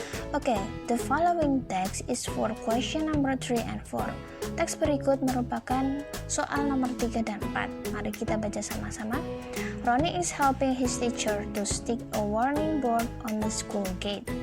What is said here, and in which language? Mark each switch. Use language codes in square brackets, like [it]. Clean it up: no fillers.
[en] Okay, the following text is for question number 3 and 4. [id] Teks berikut merupakan soal nomor 3 dan 4. Mari kita baca sama-sama. [en] Ronnie is helping his teacher to stick a warning board on the school gate.